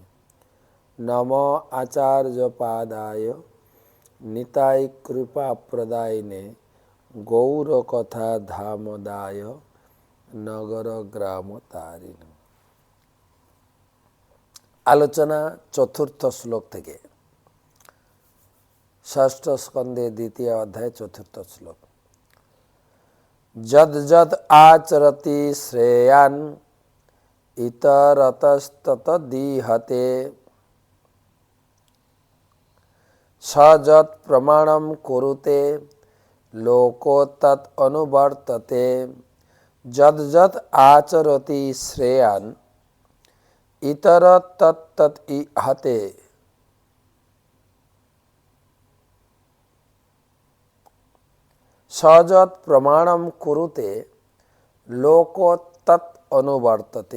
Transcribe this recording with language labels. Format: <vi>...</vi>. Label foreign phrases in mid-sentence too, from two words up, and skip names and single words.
<sa>নম আচার্য পাদায় নিতাই কৃপা প্রদায়নে গৌর কথা ধামদায় নগর গ্রাম তারিণ।</sa> <bn>আলোচনা 4th শ্লোক থেকে, 6ষ্ঠ স্কন্ধে 2য় অধ্যায় 4th শ্লোক।</bn> <sa>যদ যদ আচরতি শ্রেয়ান ইতরতস্তত দিহতে সযৎ প্রমাণম কুরুতে লোকো তৎ অনুবর্ততে। যদ যদ আচরতি শ্রেয়ান ইতর তৎ ইহতে সযৎ প্রমাণম কুরুতে লোকো তৎ অনুবর্ততে।</sa>